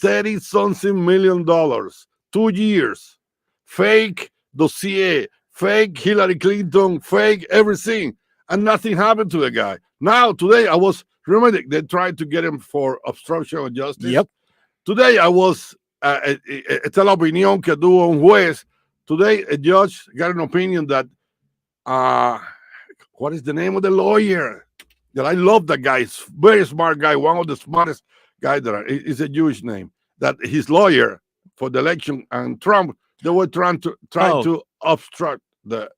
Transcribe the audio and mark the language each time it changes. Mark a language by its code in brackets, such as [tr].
[en] $30-something million, 2 years, fake dossier, fake Hillary Clinton, fake everything, and nothing happened to the guy. Now, today, remember they tried to get him for obstruction of justice? Yep. [es] Today, esta es la opinión que tuvo un juez. [en] Today, a judge got an opinion that, what is the name of the lawyer? That I love that guy. He's very smart guy, one of the smartest guys it's a Jewish name. That his lawyer for the election and Trump, they were trying to obstruct the